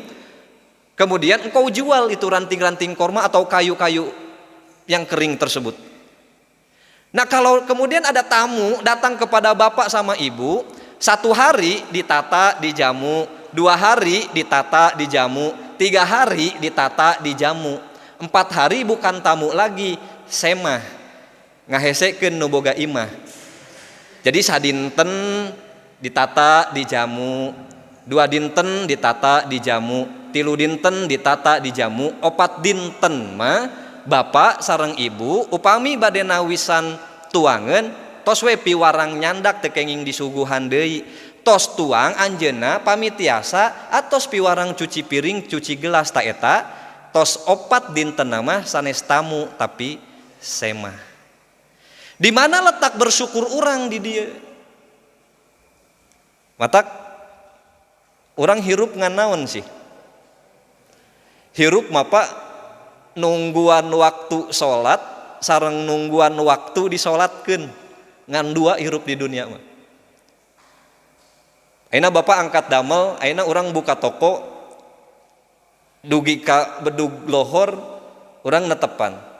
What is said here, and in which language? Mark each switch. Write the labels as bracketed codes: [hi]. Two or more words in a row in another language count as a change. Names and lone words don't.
[id] Kemudian engkau jual itu ranting-ranting korma atau kayu-kayu yang kering tersebut. Nah, kalau kemudian ada tamu datang kepada bapak sama ibu, 1 hari ditata dijamu, 2 hari ditata dijamu, 3 hari ditata dijamu, 4 hari bukan tamu lagi, [su] semah ngahesekeun nu boga imah. Jadi sadinten ditata dijamu, 2 dinten ditata dijamu, 3 dinten ditata dijamu, 4 dinten mah bapak sareng ibu upami bade nawisan tuangan, tos we piwarang nyandak teu kenging disuguhan deui, tos tuang anjeunna pamitiasa atos piwarang cuci piring cuci gelas ta eta, tos 4 dinten mah sanes tamu tapi semah. [id] Di mana letak bersyukur orang di dia? [su] Matak Orang hirup ngan naon sih? Hirup mapa nungguan waktu sholat sareng nungguan waktu disolatkeun. Ngan dua hirup di dunia mah. Ayeuna bapak angkat damel, ayeuna orang buka toko, dugi ka bedug lohor, orang netepan.